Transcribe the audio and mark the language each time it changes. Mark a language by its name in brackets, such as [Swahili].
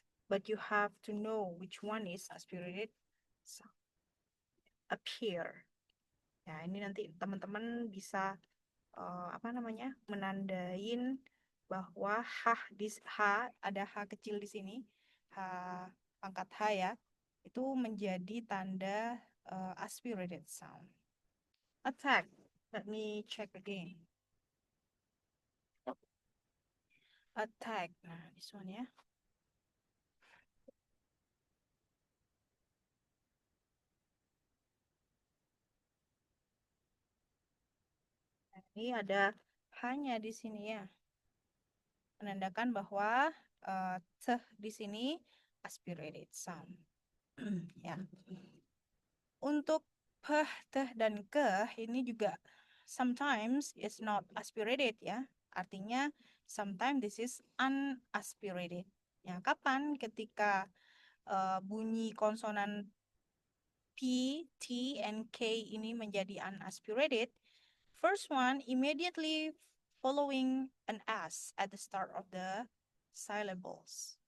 [English] But you have to know which one is aspirated appear. [Indonesian] Ya, ini nanti teman-teman bisa apa namanya menandain bahwa ada h kecil di sini, h pangkat h ya, itu menjadi tanda aspirated sound. [English] Attack. Let me check again. Attack. Nah, this one ya. [Indonesian] Nah, ini ada hanya di sini ya. Menandakan bahwa teh di sini aspirated sound. Ya. Untuk peh, teh, dan keh ini juga [English] sometimes is not aspirated [Indonesian] ya. Artinya [English] sometimes this is unaspirated. [Indonesian] Ya, kapan ketika bunyi konsonan P, T, and K ini menjadi unaspirated? [English] First one immediately following an S at the start of the syllables.